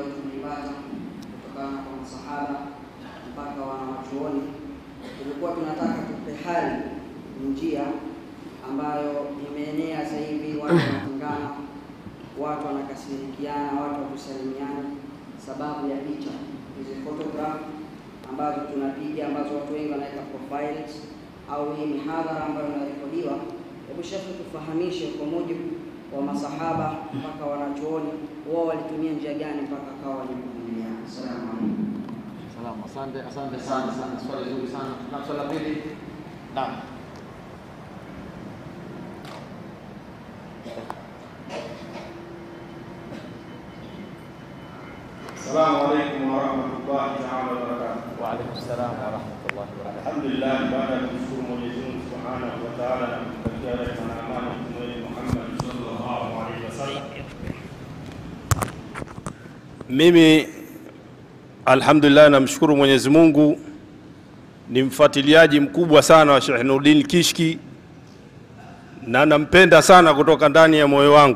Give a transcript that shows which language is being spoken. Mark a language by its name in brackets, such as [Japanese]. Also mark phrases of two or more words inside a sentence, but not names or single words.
[Swahili] tumeipata kutokana kwa masahaba mpaka wanawachuoni, tulikuwa tunataka tupe hali njia ambayo imeenea sasa hivi, watu wanatengana, watu wanakasirikiana, watu wakusalimiana sababu ya picha hizi photograph ambazo tunapiga, ambazo watu wengi wanaweka profiles, au hii mihadhara ambayo inarekodiwa. Hebu Sheikh tufahamishe kwa mujibu wa masahaba mpaka wanachuoni, wao walitumia njia gani mpaka akawa walikubaliana. [Arabic] السلام عليكم. [Swahili] Salamu, asante sana, swali zuri sana. Na swali la pili. Naam. [Arabic] السلام عليكم ورحمة الله تعالى وبركاته. وعليكم السلام ورحمة الله وبركاته. [Swahili] Alhamdulillah, baada ya kumshukuru Mwenyezi Mungu [Arabic] سبحانه وتعالى [Swahili] na kumtakia rehema na amani Mtume Muhammad [Arabic] صلى الله عليه وسلم. [Swahili] Mimi alhamdulillah namshukuru Mwenyezi Mungu, ni mfuatiliaji mkubwa sana wa Sheikh Nuruddin Kishki na nampenda sana kutoka ndani ya moyo wangu.